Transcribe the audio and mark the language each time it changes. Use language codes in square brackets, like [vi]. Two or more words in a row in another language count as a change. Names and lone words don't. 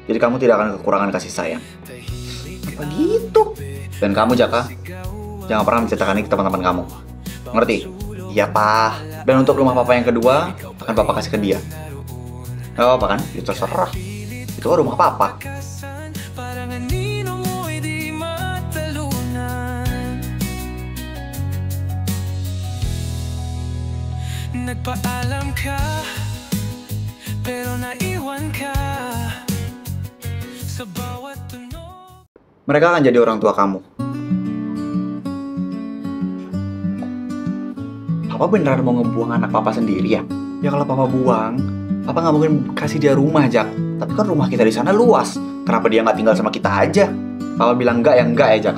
[id] Jadi kamu tidak akan kekurangan kasih sayang. Apa gitu? Dan kamu Jaka, jangan pernah menceritakan ini ke teman-teman kamu. Ngerti? Iya, Pak. Dan untuk rumah papa yang kedua, akan papa kasih ke dia. Gak apa-apa kan? Itu terserah. Itu kan rumah papa. [tl] Nagpaalam ka, pero naiwan ka sa bawat tunog. [id] Mereka akan jadi orang tua kamu. Papa beneran mau ngebuang anak papa sendiri ya? Ya kalau papa buang, papa nggak mungkin kasih dia rumah, Jak. Tapi kan rumah kita di sana luas. Kenapa dia nggak tinggal sama kita aja? Papa bilang enggak ya enggak ya, Jaka.